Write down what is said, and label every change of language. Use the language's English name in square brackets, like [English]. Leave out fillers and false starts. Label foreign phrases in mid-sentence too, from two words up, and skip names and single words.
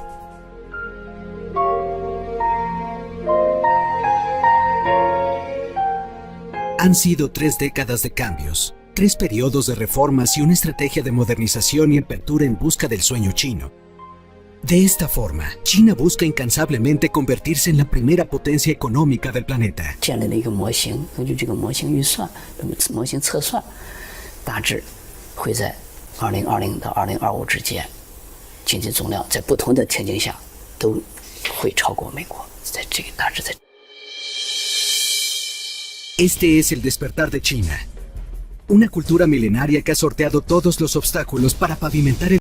[Spanish] Han sido 3 décadas de cambios, 3 periodos de reformas y una estrategia de modernización y apertura en busca del sueño chino. De esta forma, China busca incansablemente convertirse en la primera potencia económica del planeta. [Chinese] 建立了一个模型，根据这个模型预算、模型测算， 大致会在2020到2025之间，经济总量在不同的天境下都会超过美国，在这个大致在。 [Spanish] Este es el despertar de China, una cultura milenaria que ha sorteado todos los obstáculos para pavimentar el